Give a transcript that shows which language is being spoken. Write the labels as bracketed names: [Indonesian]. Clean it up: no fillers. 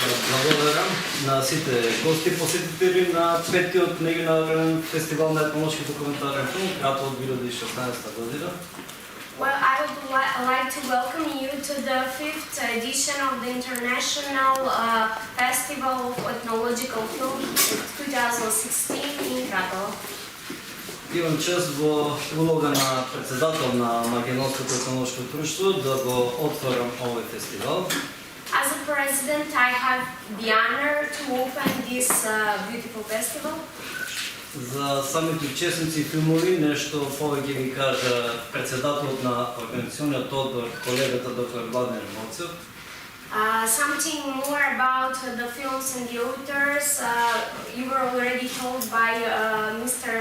[Macedonian] Благодарам на сите гости, посетители на петиот меѓународен фестивал на етнолошки документарен филм, Кратово 2016 година. [English] Well, I would like to welcome you to the 5th edition of the International Festival of Ethnological Film 2016 in Kratovo. [Macedonian] Имам чест во улога на председател на Македонското етнолошко друштво да го отворам овој фестивал. [English] As a president, I have the honor to open this beautiful festival. [Macedonian] За самите учесници и филмови нешто повеќе ги кажа председателот на организационниот одбор, колегата доктор Владимир Моцев. [English] Something more about the films and the authors, you were already told by Mr.